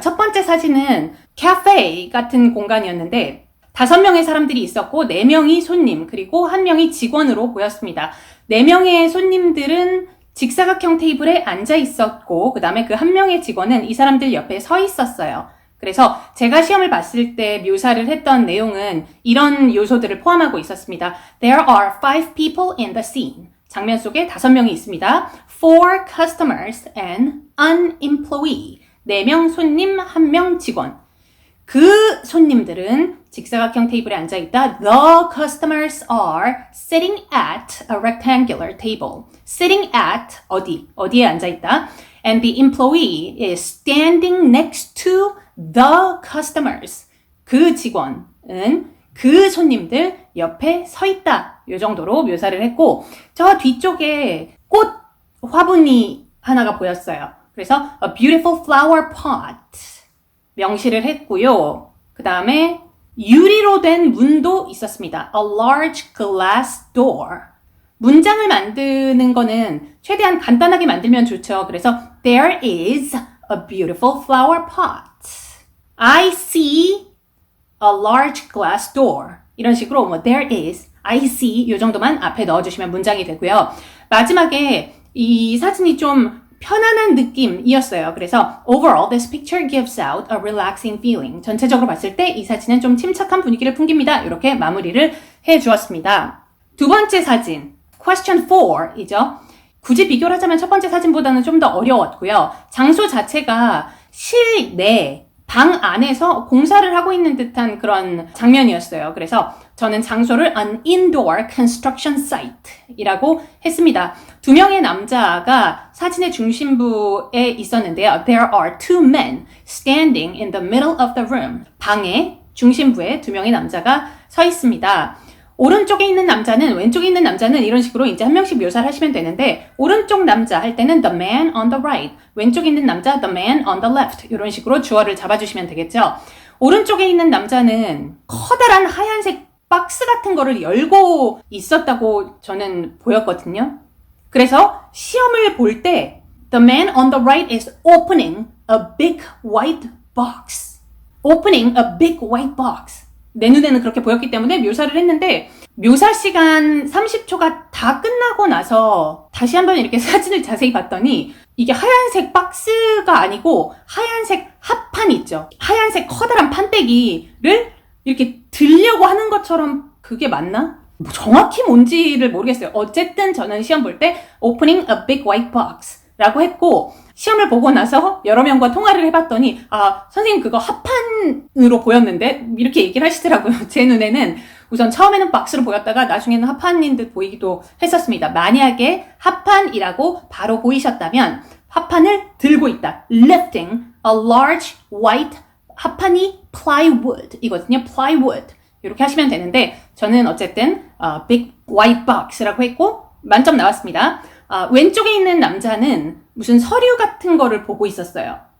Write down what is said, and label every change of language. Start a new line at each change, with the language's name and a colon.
Korean: 첫 번째 사진은 카페 같은 공간이었는데 5명의 사람들이 있었고 4명이 손님 그리고 1명이 직원으로 보였습니다. 4명의 손님들은 직사각형 테이블에 앉아 있었고 그 다음에 그 1명의 직원은 이 사람들 옆에 서 있었어요. 그래서 제가 시험을 봤을 때 묘사를 했던 내용은 이런 요소들을 포함하고 있었습니다.
English: There are 5 people in the scene.
Korean: 장면 속에 5명이 있습니다.
English: 4 customers and an employee.
Korean: 4명 손님, 1명 직원. 그 손님들은 직사각형 테이블에 앉아있다.
English: The customers are sitting at a rectangular table.
Korean: Sitting at 어디에 앉아있다.
English: And the employee is standing next to the customers.
Korean: 그 직원은 그 손님들 옆에 서 있다. 이 정도로 묘사를 했고 저 뒤쪽에 꽃 화분이 하나가 보였어요. 그래서
English: a beautiful flower pot
Korean: 명시를 했고요. 그 다음에 유리로 된 문도 있었습니다.
English: A large glass door.
Korean: 문장을 만드는 거는 최대한 간단하게 만들면 좋죠. 그래서
English: There is a beautiful flower pot. I see a large glass door.
Korean: 이런 식으로 뭐 There is, I see 이 정도만 앞에 넣어주시면 문장이 되고요. 마지막에 이 사진이 좀 편안한 느낌이었어요. 그래서
English: Overall, this picture gives out a relaxing feeling.
Korean: 전체적으로 봤을 때 이 사진은 좀 침착한 분위기를 풍깁니다. 이렇게 마무리를 해주었습니다. 두 번째 사진, question 4이죠. 굳이 비교를 하자면 첫 번째 사진보다는 좀 더 어려웠고요. 장소 자체가 실내 방 안에서 공사를 하고 있는 듯한 그런 장면이었어요. 그래서 저는 장소를
English: an indoor construction site
Korean: 이라고 했습니다. 두 명의 남자가 사진의 중심부에 있었는데요.
English: There are two men standing in the middle of the room.
Korean: 방의 중심부에 두 명의 남자가 서 있습니다. 오른쪽에 있는 남자는, 왼쪽에 있는 남자는 이런 식으로 이제 한 명씩 묘사를 하시면 되는데, 오른쪽 남자 할 때는
English: the man on the right,
Korean: 왼쪽에 있는 남자
English: the man on the left,
Korean: 이런 식으로 주어를 잡아주시면 되겠죠. 오른쪽에 있는 남자는 커다란 하얀색 박스 같은 거를 열고 있었다고 저는 보였거든요. 그래서 시험을 볼 때
English: the man on the right is opening a big white box. opening a big white box.
Korean: 내 눈에는 그렇게 보였기 때문에 묘사를 했는데, 묘사 시간 30초가 다 끝나고 나서 다시 한번 이렇게 사진을 자세히 봤더니 이게 하얀색 박스가 아니고 하얀색 합판 있죠. 하얀색 커다란 판때기를 이렇게 들려고 하는 것처럼, 그게 맞나? 정확히 뭔지를 모르겠어요. 어쨌든 저는 시험 볼 때
English: opening a big white box
Korean: 라고 했고, 시험을 보고 나서 여러 명과 통화를 해봤더니 선생님 그거 합판으로 보였는데 이렇게 얘기를 하시더라고요. 제 눈에는 우선 처음에는 박스로 보였다가 나중에는 합판인 듯 보이기도 했었습니다. 만약에 합판이라고 바로 보이셨다면 합판을 들고 있다.
English: lifting a large white,
Korean: 합판이 plywood 이거든요. plywood 이렇게 하시면 되는데, 저는 어쨌든
English: big white box
Korean: 라고 했고 만점 나왔습니다. 왼쪽에 있는 남자는 무슨 서류 같은 거를 보고 있었어요.